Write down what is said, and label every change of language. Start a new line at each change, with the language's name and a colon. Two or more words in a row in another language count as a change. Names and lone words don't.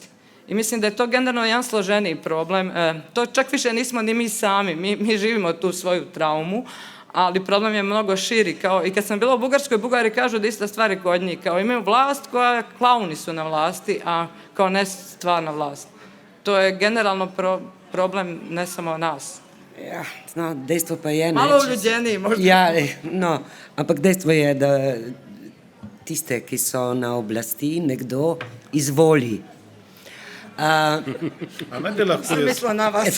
Bosnian: I mislim da je to generalno jedan složeniji problem. To čak više nismo ni mi sami, mi živimo tu svoju traumu, ali problem je mnogo širi. Kao, i kad sam bila u Bugarskoj, Bugari kažu da ista stvari kod njih. Kao imaju vlast koja klauni su na vlasti, a kao ne stvarna vlast. To je generalno problem ne samo nas.
Slovenian: Ja, no, dejstvo pa je...
Croatian: Malo uljuđeniji možda.
Slovenian: Ja, no, ampak dejstvo je, da tiste, ki so na oblasti, nekdo izvoli. Sem mislila na vas.